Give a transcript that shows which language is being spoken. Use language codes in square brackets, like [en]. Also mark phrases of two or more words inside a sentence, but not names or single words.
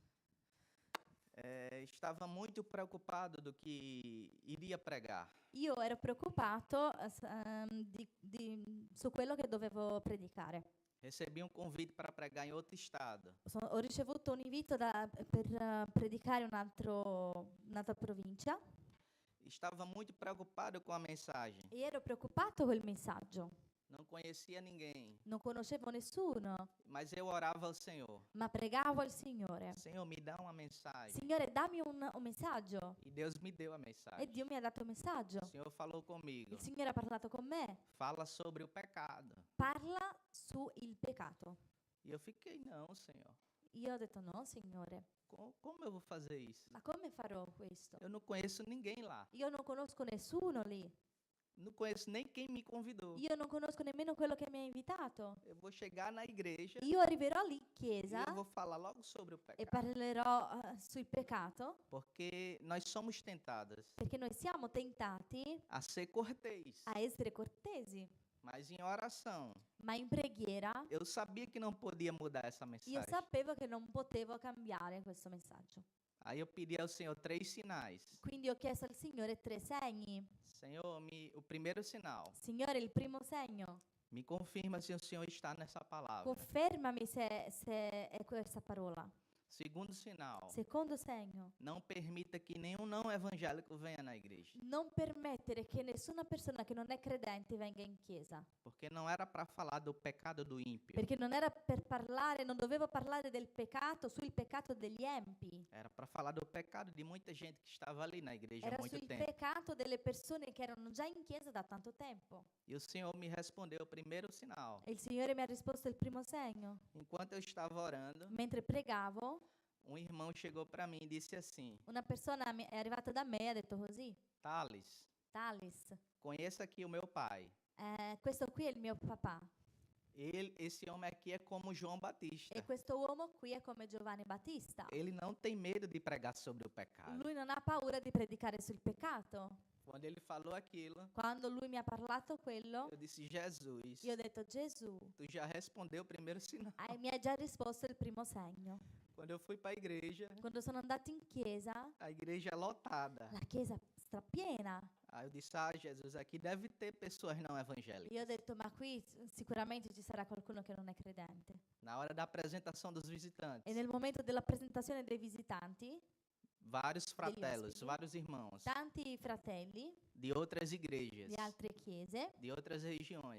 [pt] estava muito preocupado do que iria pregar. [it] io ero preoccupato su quello che dovevo predicare. [pt] Recebi um convite para pregar em outro estado. [it] Ho ricevuto un invito per predicare un'altra provincia [pt] Estava muito preocupado com a mensagem. [it] e ero preoccupato col messaggio. [pt] Não conhecia ninguém, [it] Non conoscevo nessuno, [pt] mas eu orava ao Senhor. [it] ma pregavo al Signore. [pt] Senhor, me dá uma mensagem. [it] Signore, dammi un messaggio. [pt] E Deus me deu a [it] E [pt] mensagem. [it] Dio mi ha dato un messaggio. [pt] O Senhor falou comigo. [it] Il Signore ha parlato con me. [pt] Fala sobre o pecado. [it] Parla su il peccato. [pt] E eu fiquei, não, Senhor. [it] Io ho detto: no, Signore, [pt] Como eu vou fazer isso? [it] ma come farò questo? [pt] Eu não conheço ninguém lá. [it] Io non conosco nessuno lì. [pt] Não conheço nem quem me convidou. [it] Io non conosco nemmeno quello che mi ha invitato. [pt] Eu vou chegar na igreja [it] Io arriverò lì in [pt] e [it] chiesa [pt] eu vou falar logo sobre o [it] e [pt] pecado. [it] parlerò sul peccato, [pt] Porque nós somos tentadas [it] perché noi siamo tentati [pt] a ser cortês. [it] a essere cortesi, [pt] Mas em oração, [it] ma in preghiera [pt] eu sabia que não podia mudar essa [it] io [pt] mensagem. [it] sapevo che non potevo cambiare questo messaggio. [pt] Aí eu pedi ao Senhor 3 sinais. [it] Quindi ho chiesto al Signore 3 segni. [pt] Senhor, o primeiro sinal, [it] Signore, il primo segno, [pt] me confirma se o Senhor está nessa palavra. [it] confermami se è questa parola. [pt] Segundo sinal, [it] Secondo segno, [pt] não permita que nenhum não evangélico venha na igreja. [it] non permettere che nessuna persona che non è credente venga in chiesa, [pt] Porque não era para falar do pecado do ímpio. [it] perché non era per parlare, non dovevo parlare del peccato, sul peccato degli empi, [pt] Era para falar do pecado de muita gente que estava ali na igreja há [it] era [pt] muito [it] sul [pt] tempo. [it] peccato delle persone che erano già in chiesa da tanto tempo. [pt] E o Senhor me respondeu o primeiro sinal. [it] E il Signore mi ha risposto il primo segno. [pt] Enquanto eu estava orando, [it] Mentre pregavo, [pt] um irmão chegou para mim e disse assim: [it] Una persona è arrivata da me e ha detto così: [pt] Thales, [it] Thales, [pt] conheça aqui o meu pai. [it] questo qui è il mio papà [pt] Esse homem aqui é como João Batista. [it] e questo uomo qui è come Giovanni Battista. [pt] Ele não tem medo de pregar sobre o pecado. [it] Lui non ha paura di predicare sul peccato. [pt] Quando ele falou aquilo, [it] Quando lui mi ha parlato quello, [pt] eu disse: Jesus, [it] io ho detto: Gesù, [pt] tu já respondeu o primeiro sinal. [it] mi hai già risposto il primo segno. [pt] Quando eu fui para a igreja, [it] Quando sono andata in chiesa, [pt] a igreja lotada. [it] la chiesa strapiena. [pt] Aí eu disse: Jesus, aqui deve ter pessoas não evangélicas. [it] Io ho detto: ma qui sicuramente ci sarà qualcuno che non è credente. [pt] Na hora da apresentação dos visitantes, [it] E nel momento della presentazione dei visitanti, [pt] vários fratelos, [it] ospiti. [pt] vários irmãos [it] tanti fratelli [pt] de outras igrejas, [it] di altre chiese, [pt] de outras regiões,